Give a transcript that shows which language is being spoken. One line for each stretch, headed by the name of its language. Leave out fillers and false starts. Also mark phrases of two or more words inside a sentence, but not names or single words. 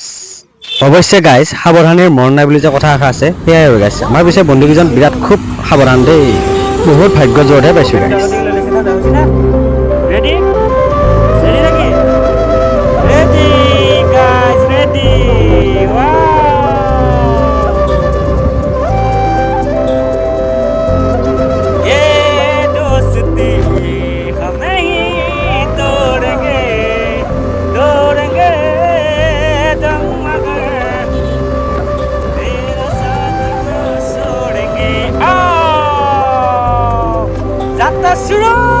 Assamese: অৱশ্যে গাইছ সাৱধানীৰ মৰণ নাই বুলি যে কথা এষাৰ আছে, সেয়াই আৰু গাইছ। আমাৰ পিছে বন্ধুকেইজন বিৰাট খুব সাৱধান দেই। বহুত ভাগ্য জোৰহে পাইছোঁ গাইছ। ৰেডি নেকি?
English: ready guys ready.
Hindi: दोस्ती हम नहीं तोड़ेंगे दम मगर तेरा साथ न छोड़ेंगे।
Assamese: যাত্রা শুরু।